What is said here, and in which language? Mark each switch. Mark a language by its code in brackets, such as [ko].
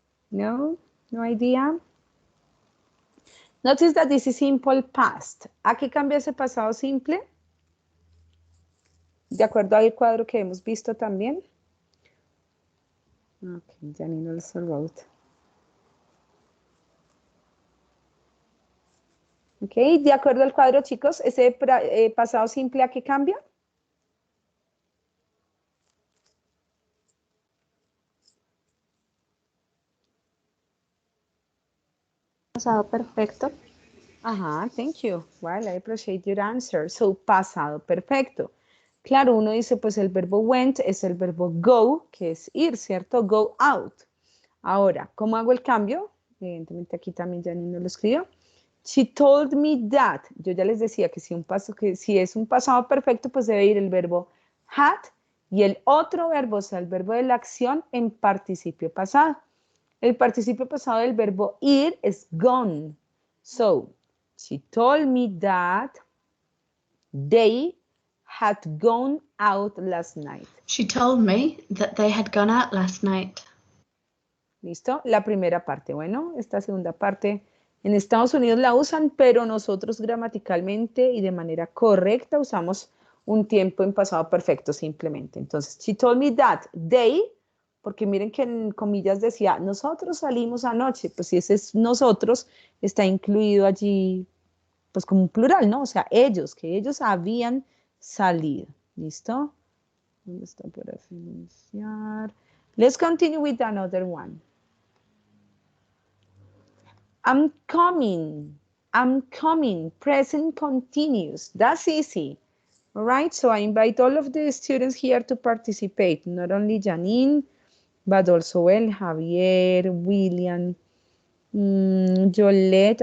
[en] No, no idea. Notice that this is simple past. [es] ¿A qué cambia ese pasado simple? De acuerdo al cuadro que hemos visto también. [en] Ok, Janine also wrote. [es] Ok, de acuerdo al cuadro, chicos, ese pasado simple, ¿a qué cambia? Pasado perfecto. [en] Ajá, thank you. Well, I appreciate your answer. [es] So, pasado perfecto. Claro, uno dice, pues el verbo went es el verbo go, que es ir, ¿cierto? [en] Go out. [es] Ahora, ¿cómo hago el cambio? Evidentemente aquí también Janine lo escribió. [en] She told me that. [es] Yo ya les decía que si es un pasado perfecto, pues debe ir el verbo had y el otro verbo, o sea, el verbo de la acción en participio pasado. El participio pasado del verbo ir es gone. [en] So, she told me that they had gone out last night. She told me that they had gone out last night. [es] ¿Listo? La primera parte. Bueno, esta segunda parte en Estados Unidos la usan, pero nosotros gramaticalmente y de manera correcta usamos un tiempo en pasado perfecto simplemente. Entonces, [en] she told me that they, [es] porque miren que en comillas decía, nosotros salimos anoche, pues si ese es nosotros, está incluido allí, pues como un plural, ¿no? O sea, ellos, que ellos habían salido. ¿Listo? ¿Dónde está para financiar? [en] Let's continue with another one. I'm coming. I'm coming. Present continuous. That's easy. All right. So I invite all of the students here to participate. Not only Janine, but also El, Javier, William, Jolette.